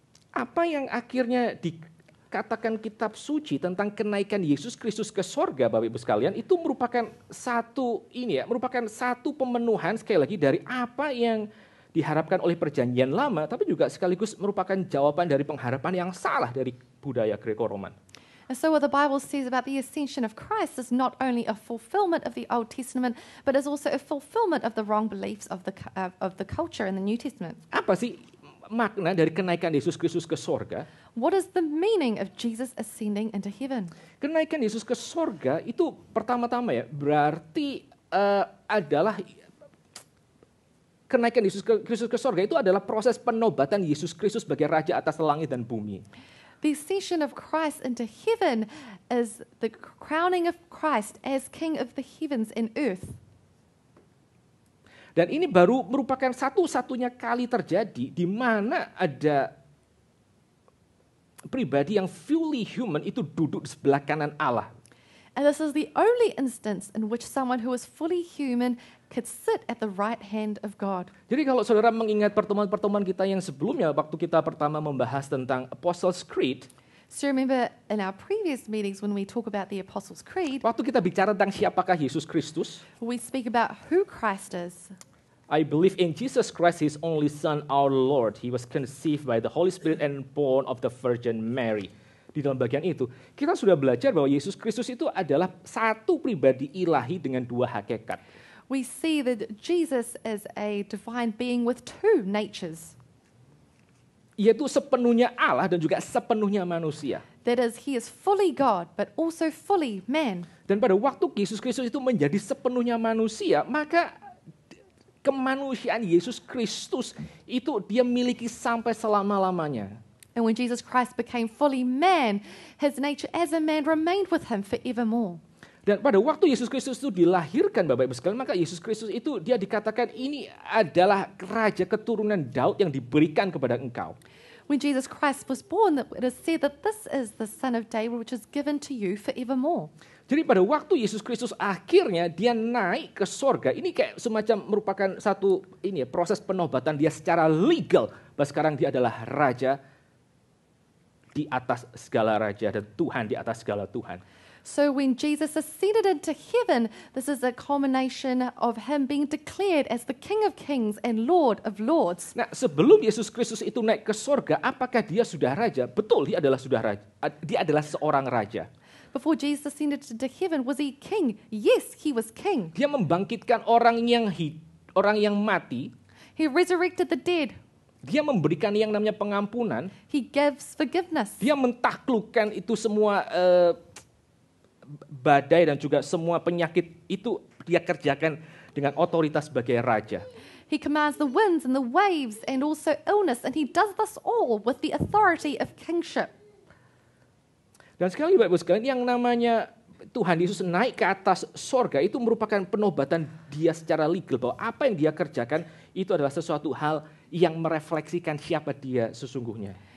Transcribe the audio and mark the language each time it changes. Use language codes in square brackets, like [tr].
[id] Apa yang akhirnya dikatakan kitab suci tentang kenaikan Yesus Kristus ke sorga, Bapak Ibu sekalian, itu merupakan merupakan satu pemenuhan sekali lagi dari apa yang diharapkan oleh perjanjian lama, tapi juga sekaligus merupakan jawaban dari pengharapan yang salah dari budaya Greco-Roman. [en] And so what the Bible says about the ascension of Christ is not only a fulfillment of the Old Testament, but is also a fulfillment of the wrong beliefs of the culture in the New Testament. [id] Apa sih makna dari kenaikan Yesus Kristus ke sorga? [en] What is the meaning of Jesus ascending into heaven? [id] Kenaikan Yesus ke sorga itu pertama-tama ya berarti adalah kenaikan Yesus Kristus ke sorga itu adalah proses penobatan Yesus Kristus sebagai Raja atas langit dan bumi. [en] The ascension of Christ into heaven is the crowning of Christ as King of the heavens and earth. [id] Dan ini baru merupakan satu-satunya kali terjadi di mana ada pribadi yang [en] fully human [id] itu duduk di sebelah kanan Allah. [en] And this is the only instance in which someone who is fully human could sit at the right hand of God. [id] Jadi kalau saudara mengingat pertemuan-pertemuan kita yang sebelumnya, waktu kita pertama membahas tentang Apostles' Creed, [en] So remember in our previous meetings when we talk about the Apostles' Creed, [id] waktu kita bicara tentang siapakah Yesus Kristus, [en] we speak about who Christ is. I believe in Jesus Christ, His only Son, our Lord. He was conceived by the Holy Spirit and born of the Virgin Mary. [id] Di dalam bagian itu, kita sudah belajar bahwa Yesus Kristus itu adalah satu pribadi ilahi dengan dua hakikat. [en] We see that Jesus is a divine being with two natures. [id] Yaitu sepenuhnya Allah dan juga sepenuhnya manusia. [en] That is, he is fully God, but also fully man. [id] Dan pada waktu Yesus Kristus itu menjadi sepenuhnya manusia, maka kemanusiaan Yesus Kristus itu dia miliki sampai selama-lamanya. [en] And when Jesus Christ became fully man, his nature as a man remained with him forevermore. [id] Dan pada waktu Yesus Kristus itu dilahirkan, Bapak Ibu sekalian, maka Yesus Kristus itu dia dikatakan ini adalah raja keturunan Daud yang diberikan kepada engkau. [en] When Jesus Christ was born, it is said that this is the son of David, which is given to you forevermore. [id] Jadi pada waktu Yesus Kristus akhirnya dia naik ke sorga, ini kayak semacam merupakan satu proses penobatan dia secara legal. Bahwa sekarang dia adalah raja di atas segala raja dan Tuhan di atas segala Tuhan. [en] So when Jesus ascended into heaven, this is a culmination of him being declared as the King of Kings and Lord of Lords. [id] Nah, sebelum Yesus Kristus itu naik ke sorga, apakah dia sudah raja? Betul, dia adalah sudah raja. Dia adalah seorang raja. [en] Before Jesus ascended into heaven, was he king? Yes, he was king. [id] Dia membangkitkan orang yang mati. [en] He resurrected the dead. [id] Dia memberikan yang namanya pengampunan. [en] He gives forgiveness. [id] Dia mentaklukkan itu semua badai dan juga semua penyakit itu dia kerjakan dengan otoritas sebagai raja. [en] He commands the winds and the waves and also illness, and he does this all with the authority of kingship. [id] Dan sekali Bapak Ibu sekalian, yang namanya Tuhan Yesus naik ke atas sorga itu merupakan penobatan dia secara legal, bahwa apa yang dia kerjakan itu adalah sesuatu hal yang merefleksikan siapa dia sesungguhnya.